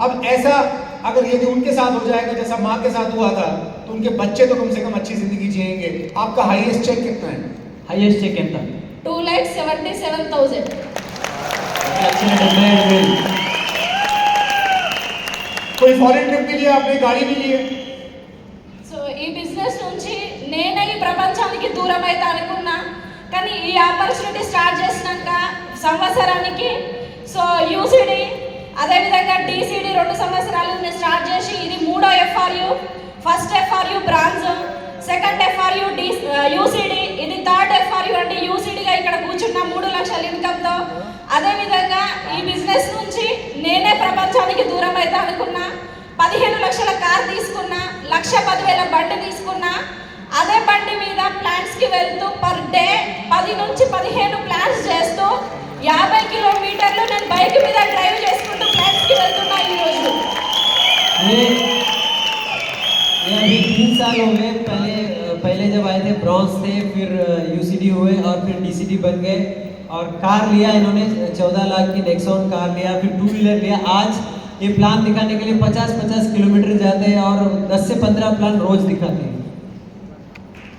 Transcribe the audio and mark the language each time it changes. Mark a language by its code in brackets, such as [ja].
[hi] अब ऐसा अगर यदि उनके साथ हो जाएगा जैसा माँ के साथ हुआ था तो उनके बच्चे तो कम से कम अच्छी जिंदगी जिएंगे। आपका हाईएस्ट चेक कितना है? [te] హైయెస్ట్ చెక్ ఎంత? 2,77,000. [hi] कोई फॉरेन ट्रिप के लिए आपने गाड़ी भी ली है? [te] సో ఈ బిజినెస్ నుంచి నేనే ఈ ప్రపంచానికి దూరం అయితే అనుకున్నా, కానీ ఈ ఆపర్చునిటీ స్టార్ట్ చేసినాక సంవత్సరానికి సో యూసిడి అదేవిధంగా టీసీడీ 2 సంవత్సరాలు నేను స్టార్ట్ చేసి ఇది 3వ FRU. First FRU bronze, second FRU UCD, ఇది 3rd ఎఫ్ఆర్యు అంటే యూసిడిగా ఇక్కడ కూర్చున్న 3 లక్షల ఇన్కమ్తో. అదేవిధంగా ఈ బిజినెస్ నుంచి నేనే ప్రపంచానికి దూరం అయితే అనుకున్నా. 15 లక్షల కార్ తీసుకున్నా, 1,10,000 బండి తీసుకున్నా. అదే బండి మీద ప్లాంట్స్కి వెళ్తూ పర్ డే 10 నుంచి 15 ప్లాంట్స్ చేస్తూ 50 కిలోమీటర్లు నేను బైక్ మీద డ్రైవ్ చేసుకుంటూ ప్లాంట్స్కి వెళ్తున్నా ఈరోజు. [hi] ये अभी 3 साल हो गए। पहले जब आए थे ब्रॉन्ज थे, फिर यूसीडी हुए और फिर डीसीडी बन गए। और कार लिया इन्होंने 14 लाख की नेक्सॉन कार लिया, फिर 2 व्हीलर लिया। आज ये प्लान दिखाने के लिए 50-50 किलोमीटर जाते हैं और 10 से 15 प्लान रोज दिखाते हैं।